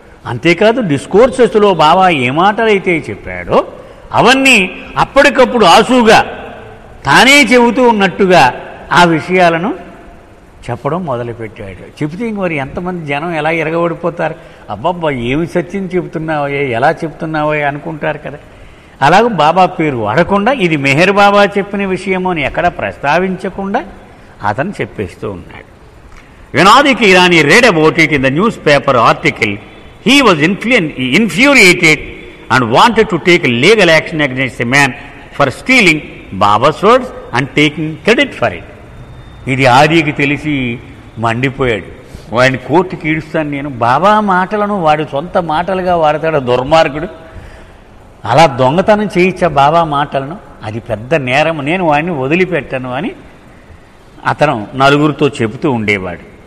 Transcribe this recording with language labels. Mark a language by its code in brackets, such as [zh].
[te] అంతేకాదు, డిస్కోర్సెస్లో బాబా ఏ మాటలైతే చెప్పాడో అవన్నీ అప్పటికప్పుడు ఆసుగా తానే చెబుతూ ఉన్నట్టుగా ఆ విషయాలను చెప్పడం మొదలుపెట్టాడు. చెబితే ఇంక మరి ఎంతమంది జనం ఎలా ఎరగబడిపోతారు, అబ్బబ్బా ఏమి సత్యం చెబుతున్నావో, ఎలా చెప్తున్నావో అనుకుంటారు కదా. అలాగే బాబా పేరు వాడకుండా ఇది మెహర్ బాబా చెప్పిన విషయమో అని ఎక్కడ ప్రస్తావించకుండా అతను చెప్పేస్తూ ఉన్నాడు. [en] When Adika Irani read about it in the newspaper article, he was infuriated and wanted to take legal action against a man for stealing Baba's words and taking credit for it. [te] ఇది ఆదికి తెలిసి మండిపోయాడు. వాడిని కోర్టుకి ఈడుస్తాను నేను, బాబా మాటలను వాడి సొంత మాటలుగా వాడతాడు దుర్మార్గుడు, అలా దొంగతనం చేయించా బాబా మాటలను, అది పెద్ద నేరం, నేను వాడిని వదిలిపెట్టను అని అతను నలుగురితో చెబుతూ ఉండేవాడు.